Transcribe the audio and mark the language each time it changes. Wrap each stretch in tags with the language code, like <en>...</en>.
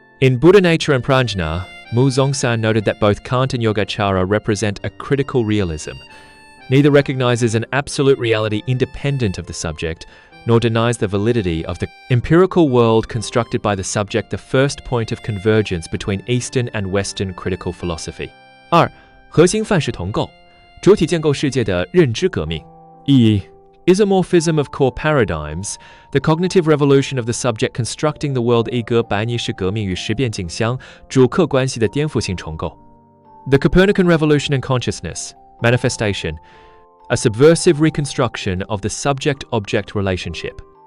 <en>In Buddha Nature and Prajna, Mu Zongsan noted that both Kant and Yogacara represent a critical realism. Neither recognizes an absolute reality independent of the subject, nor denies the validity of the empirical world constructed by the subject, the first point of convergence between Eastern and Western critical philosophy.</en> <zh>二、核心范式同构。主体建构世界的认知革命。</zh> <en>一、Isomorphism of core paradigms, the cognitive revolution of the subject constructing the world 一个白泥式革命与识变镜像主客关系的颠覆性重构。 The Copernican revolution in consciousness, manifestation, a subversive reconstruction of the subject-object relationship.</en>